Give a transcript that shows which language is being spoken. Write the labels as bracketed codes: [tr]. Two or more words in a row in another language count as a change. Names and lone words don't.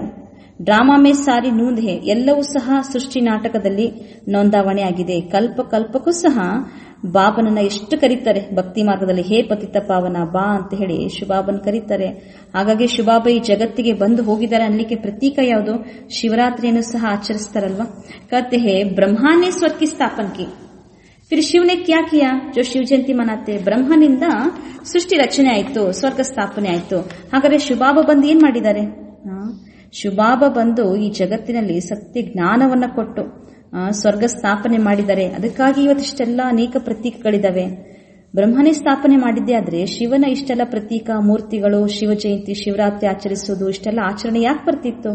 [hi] ड्रामा में सारी नूंध है, [kn] ಎಲ್ಲವೂ ಸಹ ಸೃಷ್ಟಿ ನಾಟಕದಲ್ಲಿ ನೋಂದಾವಣೆ ಆಗಿದೆ. ಕಲ್ಪ ಕಲ್ಪಕ್ಕೂ ಸಹ ಬಾಬನನ್ನ ಎಷ್ಟು ಕರೀತಾರೆ ಭಕ್ತಿ ಮಾರ್ಗದಲ್ಲಿ, ಹೇ ಪತಿತ ಪಾವನ ಬಾ ಅಂತ ಹೇಳಿ ಶಿವಬಾಬನ್ ಕರೀತಾರೆ. ಹಾಗಾಗಿ ಶಿವಬಾಬಾ ಈ ಜಗತ್ತಿಗೆ ಬಂದು ಹೋಗಿದ್ದಾರೆ ಅನ್ನಲಿಕ್ಕೆ ಪ್ರತೀಕ ಯಾವುದು, ಶಿವರಾತ್ರಿಯನ್ನು ಸಹ ಆಚರಿಸ್ತಾರಲ್ವಾ. [hi] कहते हैं ब्रह्मा ने स्वर्ग की स्थापना की, फिर शिव ने क्या किया, जो शिव जयंती मनाते. [kn] ಬ್ರಹ್ಮನಿಂದ ಸೃಷ್ಟಿ ರಚನೆ ಆಯಿತು, ಸ್ವರ್ಗ ಸ್ಥಾಪನೆ ಆಯಿತು. ಹಾಗಾದ್ರೆ ಶಿವಬಾಬಾ ಬಂದು ಏನ್ ಮಾಡಿದ್ದಾರೆ. ಶಿವಬಾಬಾ ಬಂದು ಈ ಜಗತ್ತಿನಲ್ಲಿ ಸತ್ಯ ಜ್ಞಾನವನ್ನ ಕೊಟ್ಟು ಸ್ವರ್ಗ ಸ್ಥಾಪನೆ ಮಾಡಿದ್ದಾರೆ. ಅದಕ್ಕಾಗಿ ಇವತ್ತಿಷ್ಟೆಲ್ಲ ಅನೇಕ ಪ್ರತೀಕಗಳಿದಾವೆ. ಬ್ರಹ್ಮನೇ ಸ್ಥಾಪನೆ ಮಾಡಿದ್ದೆ ಆದ್ರೆ ಶಿವನ ಇಷ್ಟೆಲ್ಲ ಪ್ರತೀಕ ಮೂರ್ತಿಗಳು, ಶಿವ ಜಯಂತಿ, ಶಿವರಾತ್ರಿ ಆಚರಿಸುವುದು, ಇಷ್ಟೆಲ್ಲ ಆಚರಣೆ ಯಾಕೆ ಬರ್ತಿತ್ತು.